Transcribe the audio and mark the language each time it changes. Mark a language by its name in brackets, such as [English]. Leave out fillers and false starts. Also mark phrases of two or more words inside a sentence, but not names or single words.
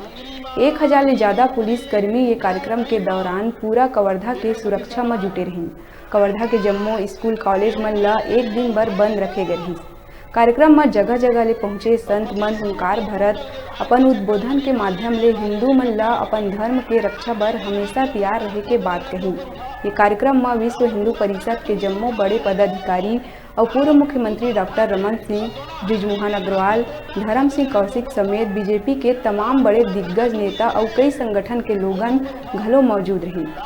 [Chhattisgarhi] 1,000 ले ज्यादा पुलिसकर्मी ये कार्यक्रम के दौरान पूरा कवर्धा के सुरक्षा में जुटे रही। कवर्धा के जम्मो स्कूल कॉलेज मन ला एक दिन भर बंद रखे गए रही। कार्यक्रम में जगह जगह ले पहुंचे संत मन हुंकार भरत अपन उद्बोधन के माध्यम ले हिंदू मन ला अपन धर्म के रक्षा बर हमेशा तैयार रहे के बात कही। ये कार्यक्रम में विश्व हिंदू परिषद के जम्मो बड़े पदाधिकारी और पूर्व मुख्यमंत्री डॉक्टर रमन सिंह, बृजमोहन अग्रवाल, धर्म सिंह कौशिक समेत बीजेपी के तमाम बड़े दिग्गज नेता और कई संगठन के लोगन घलो मौजूद रही।